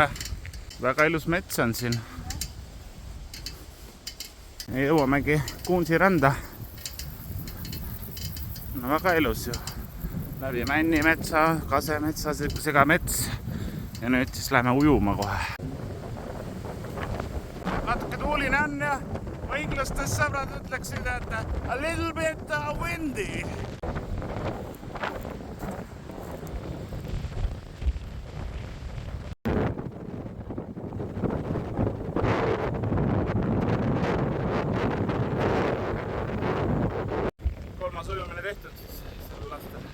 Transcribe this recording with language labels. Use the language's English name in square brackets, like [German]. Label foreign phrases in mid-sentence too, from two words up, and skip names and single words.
[Estonian] Väga ilus mets on siin. Jõuamegi Kuunsi randa. No väga ilus ju. Läbi Männimetsa, Kasemetsa, segamets. Ja nüüd siis lähme ujuma kohe. Natuke tuuline on ja õiglastes sõbrad ütleksid, et [English] a little bit windy. [Estonian] Kolmas ujumine tehtud siis sel aastal.